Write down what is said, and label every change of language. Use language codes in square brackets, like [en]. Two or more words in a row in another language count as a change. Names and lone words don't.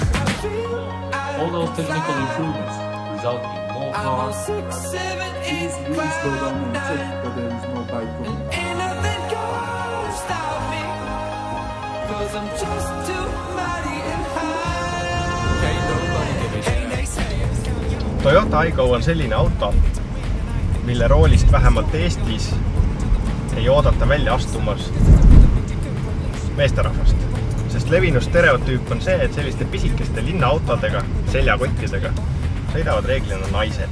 [en] All those technical improvements result in more power. 6, 7, 8, Really slow down on the tip, cloud but there is no bike on. ain't nothing gonna stop me, 'cause I'm just too mighty and high. Can't nobody give it up. [et] Toyota iGo on selline auto, mille roolist vähemalt Eestis ei oodata välja astumas meesterahvast. Sest levinud stereotüüp on see, et selliste pisikeste linnaautodega, seljakottidega sõidavad reeglina naised.